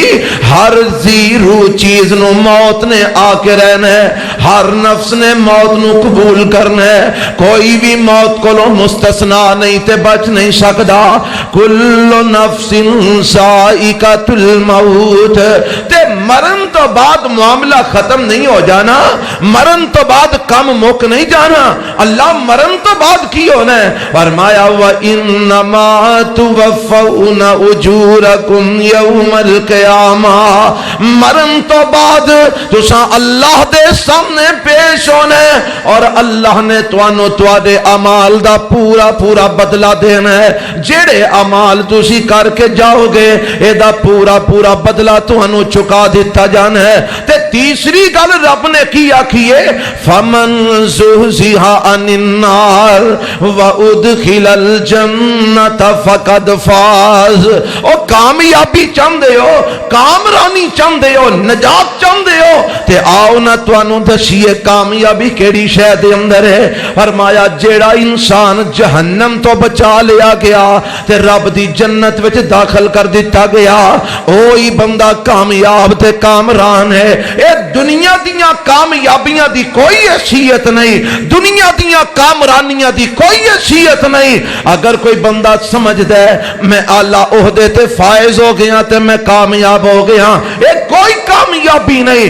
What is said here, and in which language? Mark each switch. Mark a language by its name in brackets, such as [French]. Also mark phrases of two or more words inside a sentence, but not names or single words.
[Punjabi] ہر زیرو چیز نو موت نے آ کے رہنا ہے، ہر نفس نے موت نو قبول کرنا ہے، کوئی بھی موت کو لو مستثنا نہیں تے بچ نہیں سکدا۔ [Arabic] کل نفس ذائقۃ الموت، [Punjabi] تے مرن تو بعد معاملہ ختم نہیں ہو جانا، مرن تو بعد کم مک نہیں جانا۔ اللہ مرن تو بعد کی ہونا ہے، فرمایا [Arabic] وَإِنَّمَا تُوَفَّوْنَ أُجُورَكُمْ يَوْمَ الْقِيَامَةِ، [Punjabi] مرن تو بعد تساں اللہ دے سامنے پیش ہونے، اور اللہ نے توانو تواڈے اعمال دا پورا پورا بدلہ دینا ہے۔ جڑے اعمال تسی کر کے جاؤ گے اے دا پورا پورا بدلہ توانو چکا دیتا جانا ہے۔ تے تیسری گل رب نے کی آکھیے [Arabic] فمن زحزح عن النار وادخل الجنۃ فقد فاز۔ [Punjabi] او کامیابی چاہندے ہو، کامرانی چاہندے ہو، نجات چاہندے ہو تے آؤ نہ توانو دسیے کامیابی کیڑی شے دے اندر ہے۔ فرمایا جیڑا انسان جہنم تو بچا لیا گیا تے رب دی جنت وچ داخل کر دیتا گیا، اوہی بندہ کامیاب تے کامران ہے۔ اے دنیا دیاں کامیابیاں دی کوئی حیثیت نہیں، دنیا دیاں کامرانیاں دی کوئی حیثیت نہیں۔ اگر کوئی بندہ سمجھدا ہے میں اعلیٰ عہدے تے فائز ہو گیا تے میں کامیاب ہو گیا، اے کوئی کامیابی نہیں۔